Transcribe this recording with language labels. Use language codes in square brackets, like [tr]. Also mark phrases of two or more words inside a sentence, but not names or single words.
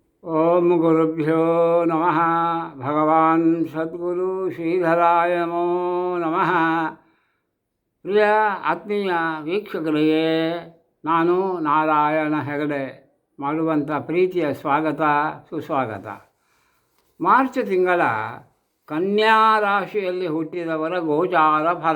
[sa] ಓಂ ಗುರುಭ್ಯೋ ನಮಃ. ಭಗವಾನ್ ಸದ್ಗುರು ಶ್ರೀಧರಾಯ ನಮೋ ನಮಃ. [kn] ಪ್ರಿಯ ಆತ್ಮೀಯ ವೀಕ್ಷಕರಿಗೆ ನಾನು ನಾರಾಯಣ ಹೆಗಡೆ ಮಾಡುವಂಥ ಪ್ರೀತಿಯ ಸ್ವಾಗತ ಸುಸ್ವಾಗತ. ಮಾರ್ಚ್ ತಿಂಗಳ ಕನ್ಯಾ ರಾಶಿಯಲ್ಲಿ ಹುಟ್ಟಿದವರ ಗೋಚಾರ ಫಲ.